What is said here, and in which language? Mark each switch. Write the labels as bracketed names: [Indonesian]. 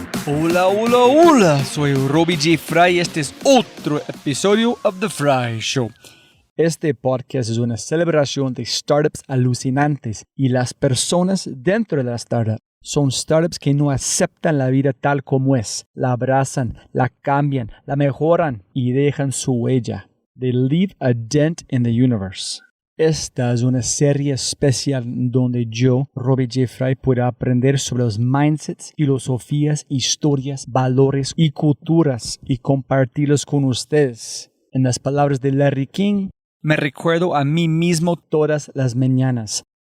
[Spanish] Hola, hola, hola, soy Robbie J. Fry y este es otro episodio of The Fry Show. Este podcast es una celebración de startups alucinantes y las personas dentro de la startup son startups que no aceptan la vida tal como es, la abrazan, la cambian, la mejoran y dejan su huella. [English] They leave a dent in the universe. [Spanish] Esta es una serie especial donde yo, Robbie J. Fry, puedo aprender sobre los mindsets, filosofías, historias, valores y culturas y compartirlos con ustedes. En las palabras de Larry King, me recuerdo a mí mismo todas las mañanas.